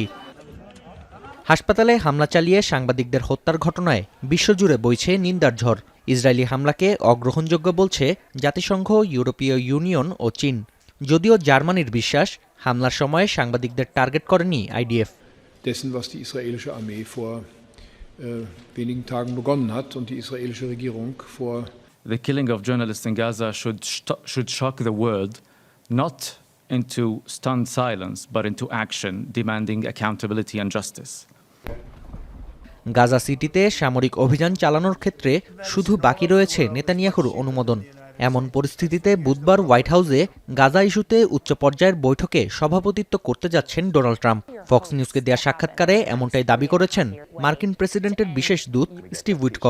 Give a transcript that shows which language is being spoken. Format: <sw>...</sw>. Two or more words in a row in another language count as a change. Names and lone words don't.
<bn>হাসপাতালে হামলা চালিয়ে সাংবাদিকদের হত্যার ঘটনায় বিশ্বজুড়ে বইছে নিন্দার ঝড়। ইসরায়েলি হামলাকে অগ্রহণযোগ্য বলছে জাতিসংঘ, ইউরোপীয় ইউনিয়ন ও চীন। যদিও জার্মানির বিশ্বাস, হামলার সময় সাংবাদিকদের টার্গেট করেনি আইডিএফ।</bn> <de>Dessen, was die israelische Armee vor wenigen Tagen begonnen hat und die israelische Regierung vor.</de> <en>The killing of journalists in Gaza should shock the world, not into stunned silence, but into action, demanding accountability and justice.</en> <bn>গাজা সিটিতে সামরিক অভিযান চালানোর ক্ষেত্রে শুধু বাকি রয়েছে নেতানিয়াহুর অনুমোদন। এমন পরিস্থিতিতে বুধবার হোয়াইট হাউসে গাজা ইস্যুতে উচ্চ পর্যায়ের বৈঠকে সভাপতিত্ব করতে যাচ্ছেন ডোনাল্ড ট্রাম্প। ফক্স নিউজকে দেয়া সাক্ষাৎকারে এমনটাই দাবি করেছেন মার্কিন প্রেসিডেন্টের বিশেষ দূত স্টিভ উইটকফ।</bn>